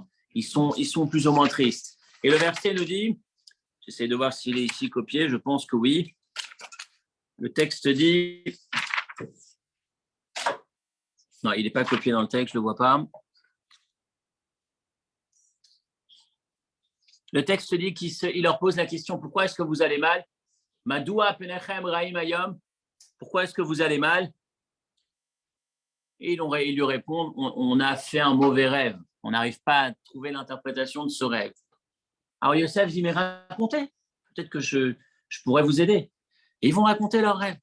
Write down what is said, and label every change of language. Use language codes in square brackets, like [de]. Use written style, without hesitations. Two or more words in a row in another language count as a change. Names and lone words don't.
[fr] Ils sont plus ou moins tristes. Et le verset nous dit, j'essaie de voir s'il est ici copié, je pense que oui. Le texte dit, non, il n'est pas copié dans le texte, je ne le vois pas. Le texte dit qu'il leur pose la question, pourquoi est-ce que vous allez mal? [he] מדוע פניכם רעים היום. [fr] Pourquoi est-ce que vous allez mal? Et ils lui répondent, on a fait un mauvais rêve. On n'arrive pas à trouver l'interprétation de ce rêve. Alors Yosef dit, mais racontez. Peut-être que je pourrais vous aider. Et ils vont raconter leur rêve.